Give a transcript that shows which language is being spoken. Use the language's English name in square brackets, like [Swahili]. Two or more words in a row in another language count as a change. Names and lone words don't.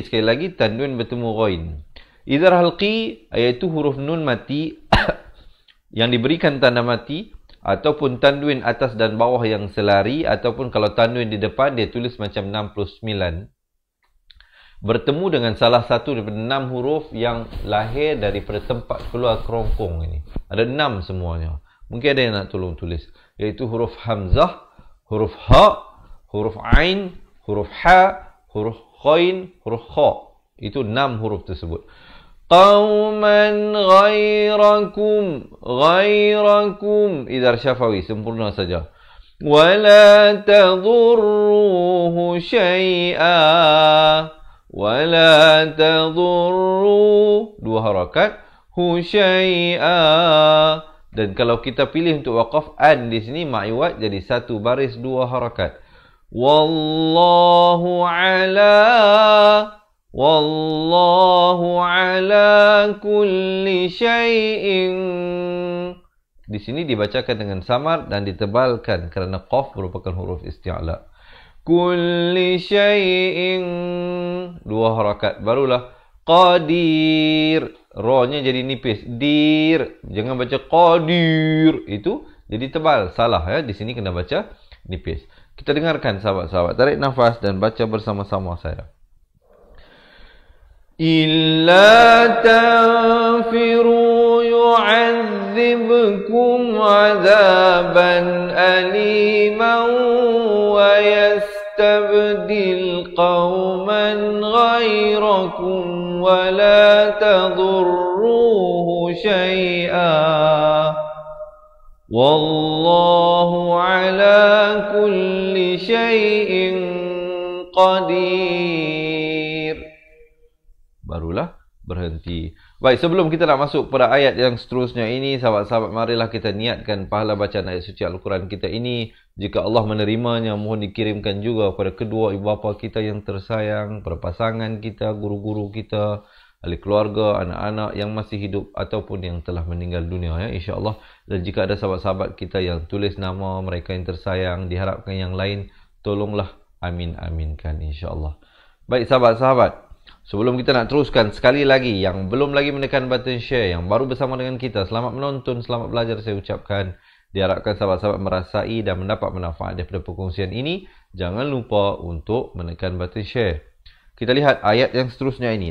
[Malay] Sekali lagi tanwin bertemu ghain. [Arabic] إظهار حلقي [Malay] iaitu huruf nun mati yang diberikan tanda mati, ataupun tanwin atas dan bawah yang selari, ataupun kalau tanwin di depan dia tulis macam 69, bertemu dengan salah satu daripada 6 huruf yang lahir daripada tempat keluar kerongkong ini. Ada 6 semuanya. Mungkin ada yang nak tolong tulis, iaitu huruf hamzah, huruf ha, huruf ain, huruf ha, huruf ghain, huruf kha. Itu 6 huruf tersebut. [Arabic] قوما غيركم إظهار شفوي, [Malay] sempurna saja. [Arabic] ولا تضروه شيئا ولا تضرو, [Malay] dua harakat, [Arabic] ه شيئا. [Malay] Dan kalau kita pilih untuk waqaf an di sini ma'iwat, jadi satu baris dua harakat. [Arabic] والله على كل شيء. [Malay] Di sini dibacakan dengan samar dan ditebalkan kerana qaf merupakan huruf isti'la. [Arabic] كل شيء, [Malay] dua harakat. Barulah qadir, ra-nya jadi nipis, dir. Jangan baca qadir, itu jadi tebal, salah ya. Di sini kena baca nipis. Kita dengarkan sahabat-sahabat, tarik nafas dan baca bersama-sama saya. [Arabic] إلا تنفروا يعذبكم عذابا أليما ويستبدل قوما غيركم ولا تضروه شيئا. والله على كل شيء قدير. [Malay] Barulah berhenti. Baik, sebelum kita nak masuk pada ayat yang seterusnya ini, sahabat-sahabat, marilah kita niatkan pahala bacaan ayat suci Al-Quran kita ini. Jika Allah menerimanya, mohon dikirimkan juga kepada kedua ibu bapa kita yang tersayang, para pasangan kita, guru-guru kita, ahli keluarga, anak-anak yang masih hidup ataupun yang telah meninggal dunia, ya, insya-Allah. Dan jika ada sahabat-sahabat kita yang tulis nama mereka yang tersayang, diharapkan yang lain, tolonglah amin-aminkan, insya-Allah. Baik, sahabat-sahabat, sebelum kita nak teruskan, sekali lagi yang belum lagi menekan [English] button share, [Malay] yang baru bersama dengan kita, selamat menonton, selamat belajar saya ucapkan. Diharapkan sahabat-sahabat merasai dan mendapat manfaat daripada perkongsian ini. Jangan lupa untuk menekan [English] button share. [Malay] Kita lihat ayat yang seterusnya ini.